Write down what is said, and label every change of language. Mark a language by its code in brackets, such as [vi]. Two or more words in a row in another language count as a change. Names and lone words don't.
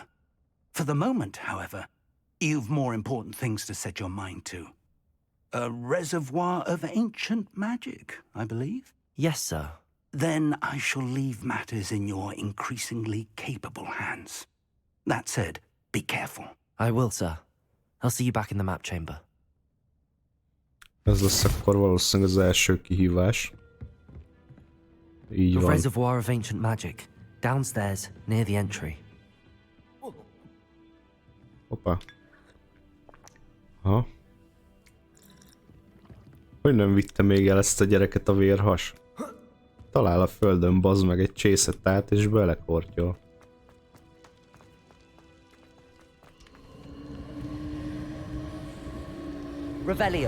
[en] For the moment, however, you've more important things to set your mind to. A reservoir of ancient magic, I believe? Yes, sir. Then I shall leave matters in your increasingly capable hands. That said, be careful. I will, sir. I'll see you back in the map chamber. [hu] Ez lesz akkor valószínűleg az első kihívás. Így [en] A [hu] van. [en] reservoir of ancient magic, downstairs, near the entry. [hu] Hoppá. Aha. Hogy nem vitte még el ezt a gyereket a vérhas? Talál a földön, bazd meg egy csészetát és belekortyol. Revelio.